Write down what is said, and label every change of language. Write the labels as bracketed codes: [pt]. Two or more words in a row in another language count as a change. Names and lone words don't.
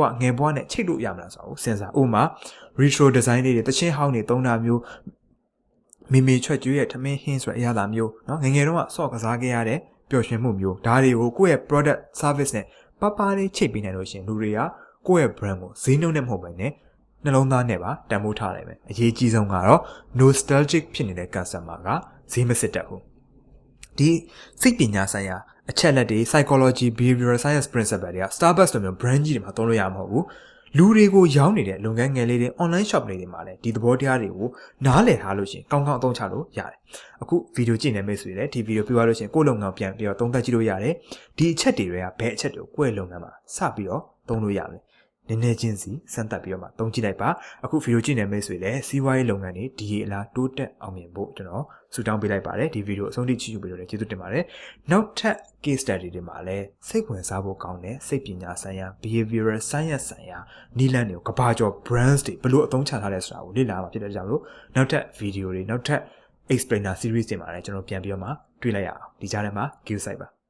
[my] ငယ်ဘဝနဲ့ချိတ်လို့ရမလားဆိုတော့စဉ်းစားဥပမာ [en] retro design [my] လေးတွေတချင်းဟောင်းတွေသုံးတာမျိုးမိမိချွတ်ကျွေးရဲ့ထမင်းဟင်းဆိုတဲ့အရာမျိုးเนาะငငယ်တုန်းကဆော့ကစားခဲ့ရတဲ့ပျော်ရွှင်မှုမျိုးဒါတွေကိုကိုယ့်ရဲ့ [en] product service [my] နဲ့ပပလေးချိတ်ပေးနိုင်လို့ရှင်လူတွေကကိုယ့်ရဲ့ brand ကိုဈေးနှုန်းနဲ့မဟုတ်ဘဲနဲ့နှလုံးသား နဲ့ပါတန်ဖိုးထားလိုက်မယ်အရေးကြီးဆုံးကတော့ nostalgic ဖြစ်နေတဲ့ customer ကဈေးမစစ်တတ်ဘူးဒီစိတ်ပညာဆိုင်ရာအချက်လက်တွေ [en] psychology behavioral science principle [my] တွေက Starbucks လိုမျိုး brand ကြီးတွေမှာသုံးလို့ရမှာမဟုတ်ဘူးလူတွေကိုရောင်းနေတဲ့လုပ်ငန်းငယ်လေးတွေ [en] online shop [my] လေးတွေမှာလည်းဒီသဘောတရားတွေကိုနားလည်ထားလို့ရှိရင်ကောင်းကောင်းအသုံးချလို့ရတယ်အခုဗီဒီယိုကြည့်နေမိတ်ဆွေလည်းဒီဗီဒီယိုပြသွားလို့ရှိရင်ကိုယ့်လုပ်ငန်းပြန်ပြီးတော့သုံးသပ်ကြည့်လို့ရတယ် ဒီအချက်တွေကဘယ်အချက်တွေကိုကိုယ့်လုပ်ငန်းမှာစပြီးတော့သုံးလို့ရမလဲနည်းနည်းချင်းစီစမ်းသပ်ပြီးတော့မှသုံးကြ ည့်လိုက်ပါအခုဗီဒီယိုကြည့်နေမိတ်ဆွေလည်းစီးပွားရေးလုပ်ငန်းတွေဒီရေအလားတိုးတက်အောင်မြင်ဖို့ကျွန်တော်ဆုတောင်းပေးလိုက်ပါတယ်ဒီဗီဒီယိုအဆုံးထိကြည့်ယူပြီးတော့လည်းကျေးဇူးတင်ပါတယ်နောက်ထပ် [en] case study [my] တွေမှာလည်းစိတ်ဝင်စားဖို့ကောင်းတဲ့စိတ်ပညာဆိုင်ရာ [en] behavioral science [my] ဆိုင်ရာနည်းလမ်းတွေကိုကဘာကျော် brands တွေဘယ်လိုအသုံးချထားလဲဆိုတာကိုလေ့လာမှာဖြစ်တဲ့ကြောင့်လို့နောက်ထပ်ဗီဒီယိုတွေနောက်ထပ် [en] explainer series [my] တွေမှာလည်းကျွန်တော်ပြန်ပြီးတော့မှတွေ့လိုက်ရအောင်ဒီကြားထဲမှာ [en] give site [my] ပါ